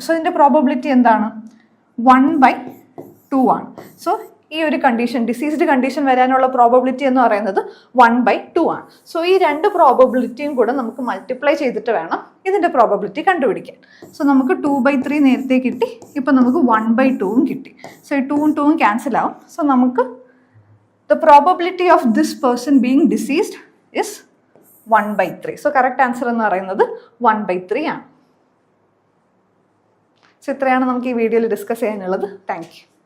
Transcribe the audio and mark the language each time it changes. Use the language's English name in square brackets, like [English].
[Malayalam] So ഇതിൻ്റെ probability എന്താണ്? 1/2 ആണ്. സോ ഈ ഒരു കണ്ടീഷൻ, ഡിസീസ്ഡ് കണ്ടീഷൻ വരാനുള്ള പ്രോബബിലിറ്റി എന്ന് പറയുന്നത് 1/2 ആണ്. സോ ഈ രണ്ട് പ്രോബബിലിറ്റിയും കൂടെ നമുക്ക് മൾട്ടിപ്ലൈ ചെയ്തിട്ട് വേണം ഇതിൻ്റെ പ്രോബബിലിറ്റി കണ്ടുപിടിക്കാൻ. സോ നമുക്ക് 2/3 നേരത്തെ കിട്ടി, ഇപ്പം നമുക്ക് 1/2 കിട്ടി. സോ ഈ 2 ഉം 2 ഉം ക്യാൻസൽ ആവും. സോ നമുക്ക് [English] the probability of this person being deceased is 1/3. [Malayalam] So correct answer എന്ന് പറയുന്നത് 1/3 ആണ്. സോ ഇത്രയാണ് നമുക്ക് ഈ വീഡിയോയിൽ ഡിസ്കസ് ചെയ്യാനുള്ളത്. Thank you.